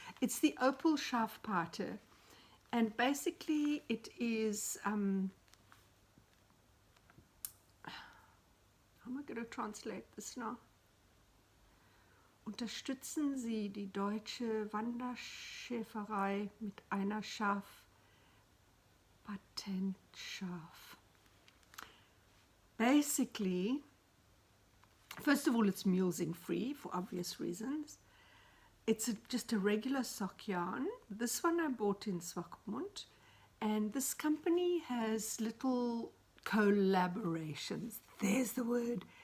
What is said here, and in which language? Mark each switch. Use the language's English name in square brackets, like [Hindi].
[English] It's the Opal Schafpate, and basically it is how am I going to translate this now? [German] Unterstützen Sie die deutsche Wanderschäferei mit einer Patentschaf. [English] Basically, first of all, it's mulesing free for obvious reasons. It's just a regular sock yarn. This one I bought in Swakopmund, And this company has little collaborations. There's the word.